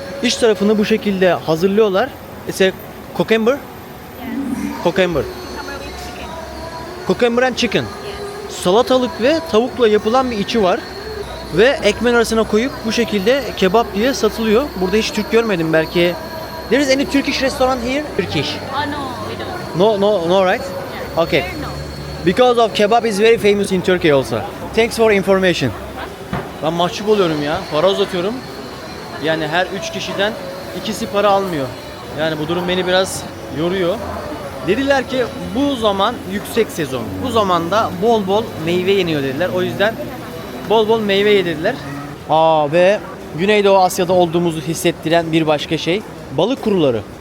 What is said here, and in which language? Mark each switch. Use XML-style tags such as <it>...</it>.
<tr>İç tarafını bu şekilde hazırlıyorlar.</tr> <en>It's a cucumber. Yes. Cucumber. Cover with chicken. Cucumber and chicken. Yes.</en> <tr>Salatalık ve tavukla yapılan bir içi var. Ve ekmeğin arasına koyup bu şekilde kebap diye satılıyor. Burada hiç Türk görmedim belki.</tr> <en>There is any Turkish restaurant here? Turkish. Oh no, we don't. No, right? Okay. Here, no. Because of kebab is very famous in Turkey also. Thanks for information.</en> <tr>Ben mahcup oluyorum ya. Para uzatıyorum. Yani her 3 kişiden ikisi para almıyor. Yani bu durum beni biraz yoruyor. Dediler ki bu zaman yüksek sezon. Bu zamanda bol bol meyve yeniyor dediler. O yüzden bol bol meyve yedirdiler. Ve Güneydoğu Asya'da olduğumuzu hissettiren bir başka şey balık kuruları.</tr>